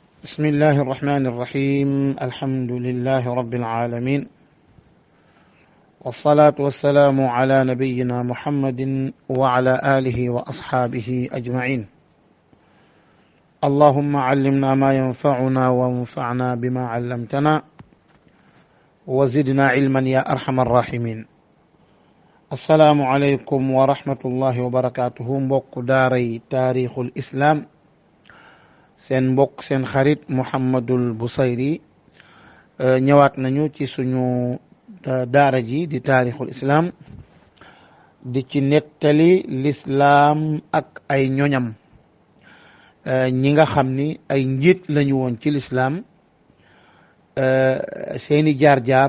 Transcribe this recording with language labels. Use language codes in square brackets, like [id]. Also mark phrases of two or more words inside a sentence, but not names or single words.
[ar] بسم الله الرحمن الرحيم الحمد لله رب العالمين والصلاة والسلام على نبينا محمد وعلى آله وأصحابه أجمعين. اللهم علمنا ما ينفعنا وانفعنا بما علمتنا وزدنا علما يا أرحم الراحمين. السلام عليكم ورحمة الله وبركاته. [wo] mbokk daaray taarixul islam seen mbokk seen xarit Mouhamadul Bousayri ñëwaat nañu ci suñu daara ji di taarixul islam di ci nettali lislaam ak ay ñoñam ñi nga xam ni ay njiit lañu woon ci lislaam seeni jaar-jaar.